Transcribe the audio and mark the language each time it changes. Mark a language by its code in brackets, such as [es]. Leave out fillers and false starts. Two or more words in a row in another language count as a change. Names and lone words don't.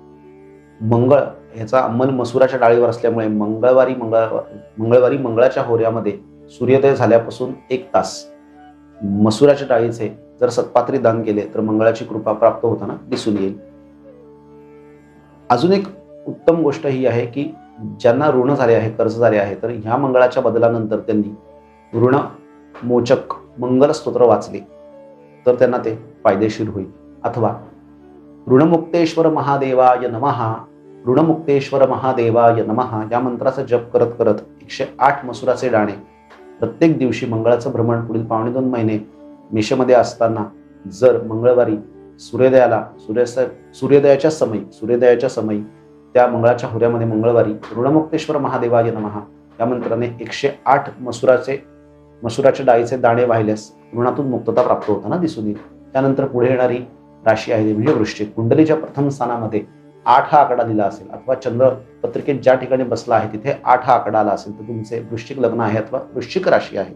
[mr] मंगळ ह्याचा अंमल मसुराच्या डाळीवर असल्यामुळे मंगळवारी मंगळाच्या होऱ्यामध्ये सूर्योदय झाल्यापासून 1 तास मसुराच्या डाळीचे जर सत्पात्री दान केले तर मंगळाची कृपा प्राप्त होताना दिसून येईल. अजून एक उत्तम गोष्ट ही आहे की ज्यांना ऋण झाले आहे, कर्ज झाले आहे तर ह्या मंगळाच्या बदलानंतर त्यांनी ऋण मोचक मंगल स्तोत्र वाचले तर त्यांना ते फायदेशीर होईल. अथवा [sa] ऋणमुक्तेश्वर महादेवाय नमः, ऋणमुक्तेश्वर महादेवाय नमः [mr] या मंत्राचा जप करत करत 108 मसुराचे दाणे प्रत्येक दिवशी मंगळाचं भ्रमण पुढील 2.5 महिने मेषमध्ये असताना जर मंगळवारी सूर्योदयाच्या समयी त्या मंगळाच्या होऱ्यामध्ये मंगळवारी [sa] ऋणमुक्तेश्वर महादेवाय नमः [mr] या मंत्राने 108 मसुराच्या डाळीचे दाणे वाहिल्यास ऋणातून मुक्तता प्राप्त होताना दिसून येईल. त्यानंतर पुढे येणारी राशी आहे म्हणजे वृश्चिक. कुंडलीच्या प्रथम स्थानामध्ये 8 हा आकडा दिला असेल अथवा चंद्र पत्रिकेत ज्या ठिकाणी बसला आहे तिथे 8 हा आकडा आला असेल तर तुमचे वृश्चिक लग्न आहे अथवा वृश्चिक राशी आहे.